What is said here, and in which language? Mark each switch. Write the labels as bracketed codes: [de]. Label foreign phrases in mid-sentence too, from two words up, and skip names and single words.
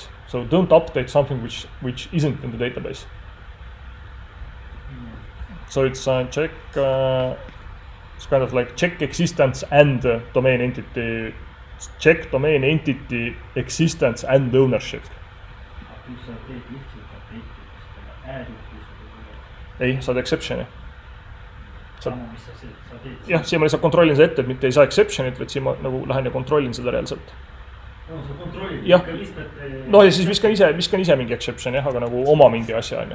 [en] So don't update something which isn't in the database. So it's check. It's kind of like check existence and domain entity. Check domain entity existence and ownership. [et] Ei, saad exceptioni. Jah, siin ma lihtsalt kontrollin seda ette, et mitte ei saa exceptionit, vaid siin ma nagu lähen ja kontrollin seda reaalselt. No, sa kontrollid, jah. Lihtsalt... No ja siis viskan ise mingi exception, jah, aga nagu oma mingi asja on ju.